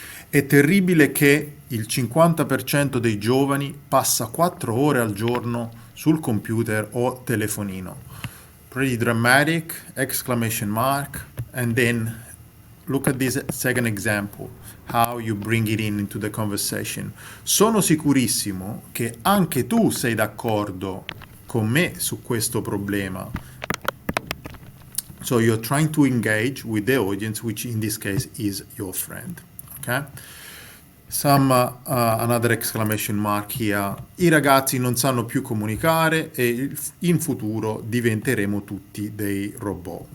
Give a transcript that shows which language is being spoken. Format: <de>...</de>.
<it>È terribile che il 50% dei giovani passa 4 ore al giorno sul computer o telefonino.</it> <en>Pretty dramatic, exclamation mark, and then look at this second example, how you bring it into the conversation.</en> <it>Sono sicurissimo che anche tu sei d'accordo con me su questo problema.</it> <en>So you're trying to engage with the audience, which in this case is your friend. Okay? Another exclamation mark here.</en> <it>I ragazzi non sanno più comunicare e in futuro diventeremo tutti dei robot.</it>